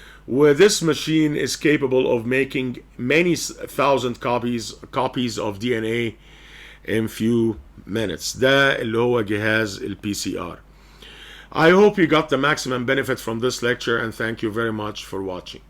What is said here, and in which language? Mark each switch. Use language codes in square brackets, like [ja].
[en] و this machine is capable of making many thousand copies of DNA in few minutes. [ar] ده اللي هو جهاز ال PCR. [en] I hope you got the maximum benefit from this lecture and thank you very much for watching.